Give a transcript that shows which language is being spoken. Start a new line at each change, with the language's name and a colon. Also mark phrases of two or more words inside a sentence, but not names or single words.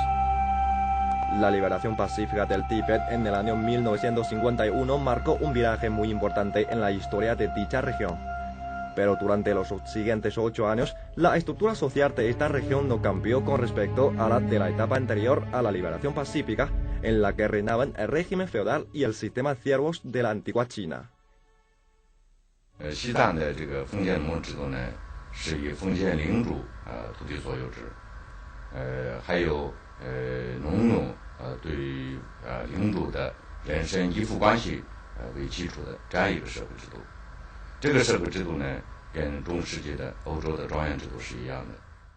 Spanish: La liberación pacífica del Tíbet en el año 1951 marcó un viraje muy importante en la historia de dicha región. Pero durante los siguientes 8 años, la estructura social de esta región no cambió con respecto a la de la etapa anterior a la liberación pacífica, en la que reinaban el régimen feudal y el sistema de siervos de la antigua China.
Chinese: 西藏的这个封建农耕制度呢，是以封建领主土地所有制，还有农奴对领主的人身依附关系为基础的这样一个社会制度。这个社会制度呢，跟中世纪的欧洲的庄园制度是一样的。